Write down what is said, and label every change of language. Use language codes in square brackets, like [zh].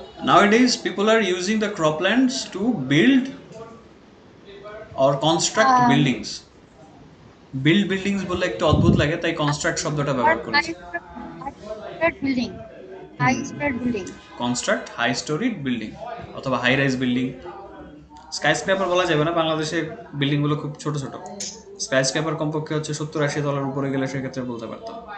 [en] Nowadays people are using the croplands to build or construct Um, buildings. [bn] Build buildings বললে একটু অদ্ভুত লাগে, তাই কনস্ট্রাক্ট শব্দটা [en] or [bn] ব্যবহার করেছি। [en] high spread building, high spread building. [bn] Construct high storied building অথবা high rise building. Sky scraper বলা যাবে না, বাংলাদেশে বিল্ডিংগুলো খুব ছোট ছোট। স্কাই স্ক্র্যাপার কমপক্ষে হচ্ছে 70-80 তলার উপরে গেলে সেক্ষেত্রে বলতে পারতাম।